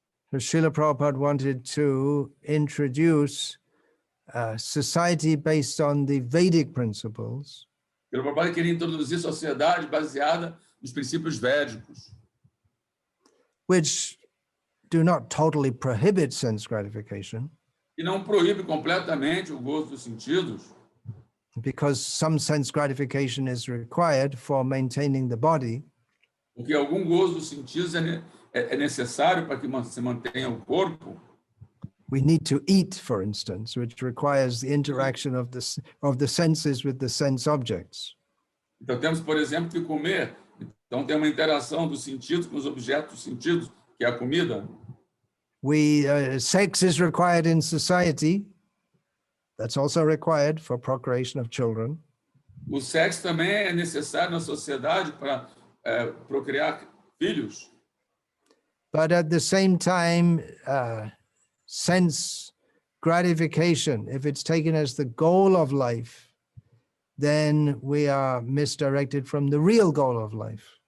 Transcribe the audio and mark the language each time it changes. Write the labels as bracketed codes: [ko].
[en] So Srila Prabhupada wanted to introduce a society based on the Vedic principles, [pt] O Prabhupada queria introduzir sociedade baseada nos princípios védicos, [en] which do not totally prohibit sense gratification, [pt] e não proíbe completamente o gozo dos sentidos, [en] because some sense gratification is required for maintaining the body. [pt] porque algum gozo dos sentidos é necessário para que se mantenha o corpo. [en] We need to eat, for instance, which requires the interaction of the senses with the sense objects. [pt] Então, temos, por exemplo, que comer. Então, tem uma interação dos sentidos com os objetos dos sentidos, que é a comida. [en] Sex is required in society. That's also required for procreation of children. [pt] O sexo também é necessário na sociedade para procriar filhos. [en] But at the same time, sense gratification, if it's taken as the goal of life, then we are misdirected from the real goal of life.